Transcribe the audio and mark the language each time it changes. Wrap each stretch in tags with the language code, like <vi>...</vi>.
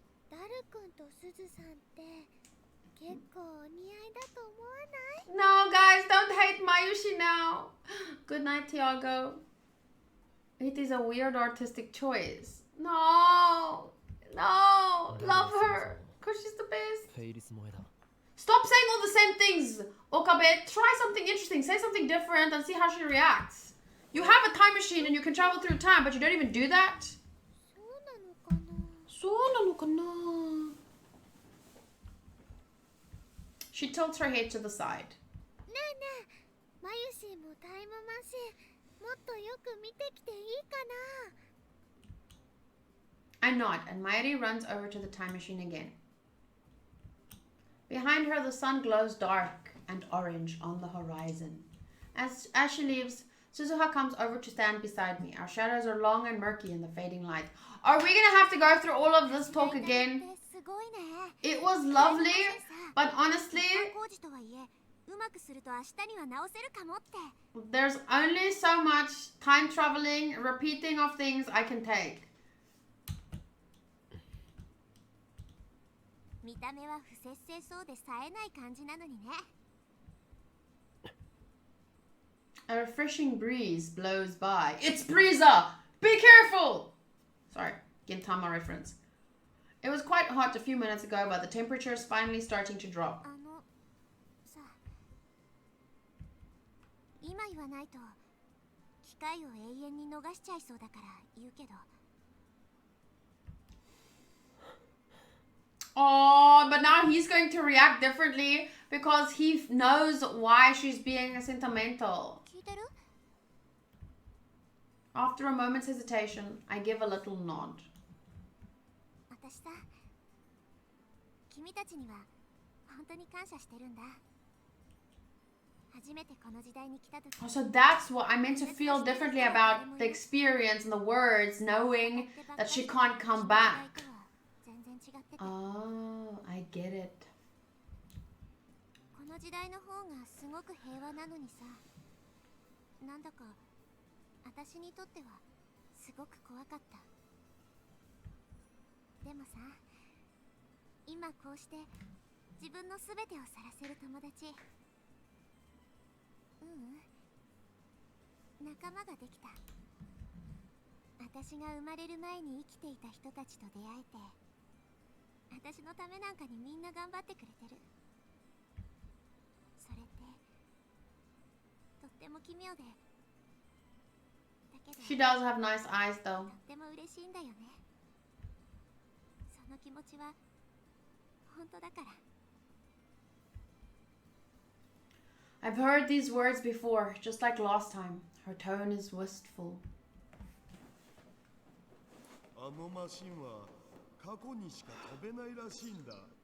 <ja>ダル君とすずさんって結構お似合いだと思わない？</ja> <en>No, guys, don't hate Mayushi now. Good night, Tiago. It is a weird artistic choice. No, love her, because she's the best.</en> <ja>フェイリス萌えだ。</ja> <en>Stop saying all the same things, Okabe. Try something interesting. Say something different and see how she reacts. You have a time machine and you can travel through time, but you don't even do that?</en> <ja>そうなのかな？そうなのかな?</ja> <en>She tilts her head to the side.</en> <ja>ねえねえ、マユシーもタイムマシンもっとよく見てきていいかな？</ja> <en>I nod, and Mayuri runs over to the time machine again. Behind her, the sun glows dark and orange on the horizon. As she leaves, Suzuha comes over to stand beside me. Our shadows are long and murky in the fading light. Are we gonna have to go through all of this talk again?</en> <ja>すごいね。</ja> <en>It was lovely, but honestly,</en> <ja>工事とはいえうまくすると明日には直せるかもって。</ja> <en>There's only so much time traveling, repeating of things I can take.</en> <ja>見た目は不節制そうで冴えない感じなのにね。</ja> <en>A refreshing breeze blows by. It's Breezer! Be careful! Sorry, Gintama reference. It was quite hot a few minutes ago, but the temperature is finally starting to drop.</en> <ja>さ、今言わないと機会を永遠に逃しちゃいそうだから言うけど。</ja> <en>Oh, but now he's going to react differently because he knows why she's being sentimental.</en> <ja>聞いてる？</ja> <en>After a moment's hesitation, I give a little nod.</en> <ja>私さ、君たちには本当に感謝してるんだ。初めてこの時代に来た時。</ja> <en>Oh, so that's what I meant to feel differently about the experience and the words, knowing that she can't come back. Oh, I get it.</en> <ja>この時代の方がすごく平和なのにさ、なんだか私にとってはすごく怖かった。でもさ、今こうして自分のすべてを晒せる友達、仲間ができた。私が生まれる前に生きていた人たちと出会えて、私のためなんかにみんな頑張ってくれてる。それってとっても奇妙で、だけど</ja> <en>She does have nice eyes, though.</en> <ja>とっても嬉しいんだよね。その気持ちは本当だから。</ja> <en>I've heard these words before, just like last time. Her tone is wistful.</en> <ja>あのマシンは過去にしか飛べないらしいんだ。</ja>